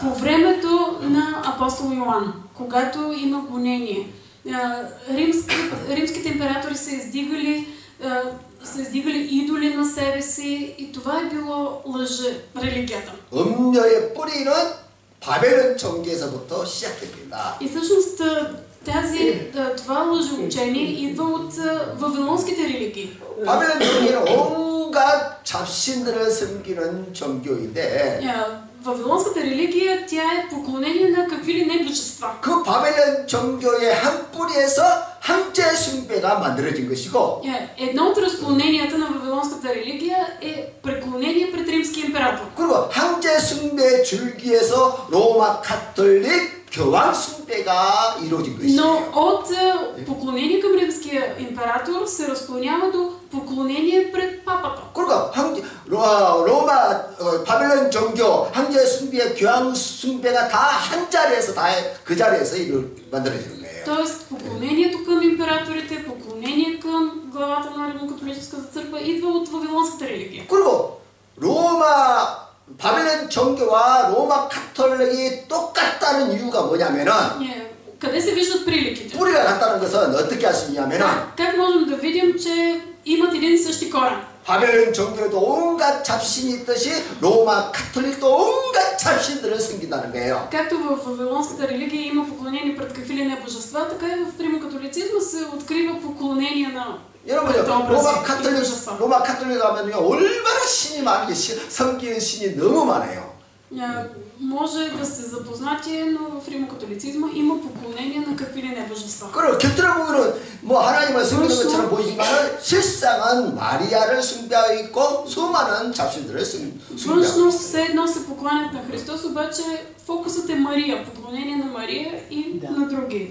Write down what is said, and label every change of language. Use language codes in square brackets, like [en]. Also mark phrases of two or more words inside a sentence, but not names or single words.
[bg] По времето на апостол Йоан, когато има гонение, римските императори са издигали идоли на себе си и това е било религията. [ko] 음녀의 뿌리는 바벨론 종교에서부터 시작됩니다. [bg] И всъщност това лъжеучение идва от вавилонските религии. [ko] 바벨론 종교는 온갖 잡신들을 섬기는 종교인데 [bg] Вавилонската религия, тя е поклонение на какви ли не божества. [ko] 그 바벨론 종교의 한 뿌리에서 황제 숭배가 만들어진 것이고 [bg] Едно от разклоненията на вавилонската религия е преклонение пред римския император. [ko] 그리고 황제 숭배 줄기에서 로마 가톨릭 교황 숭배가 이루어진 [bg] Но [ko] 것이에요. [bg] от поклонение към римския император се разклонява до поклонение пред папата. [ko] 그러니까 로마 바벨론 종교 황제 숭배 교황 숭배가 다 한 자리에서 다 그 자리에서 만들어지는 거예요. [bg] Тоест поклонението към императорите, поклонение към главата на Римокатолическата църква идва от вавилонската религия. [ko] 그리고 로마 바벨론 종교와 로마 가톨릭이 똑같다는 이유가 뭐냐면은 [bg] Къде се виждат приликите? [ko] 뿌리가 같다는 것은 어떻게 할 수 있냐면은 [bg] Как можем да видим, че имат един и същи корен? [ko] 바벨론 종교에도 온갖 잡신이 있듯이 로마 가톨릭도 온갖 잡신들을 섬긴다는 거예요. [bg] Както в вавилонската религия има поклонение пред какви ли не божества, така и в римокатолицизма се открива поклонение на [ko] 여러분요, 로마 가톨릭 하면요 얼마나 신이 많은 게 섬기는 신이 너무 많아요. [bg] Може да сте запознати, но в римокатолицизма има поклонение на какви ли не божества. [ko] 그리고 곁들여 보면은 뭐 하나님을 섬기는 것처럼 보이지만 실상은 마리아를 숭배하고 있고 수많은 잡신들을 숭배하고 [bg] Външно [ko] 있어요. [bg] все едно се покланят на Христос, обаче фокусът е Мария, поклонение на Мария и на други.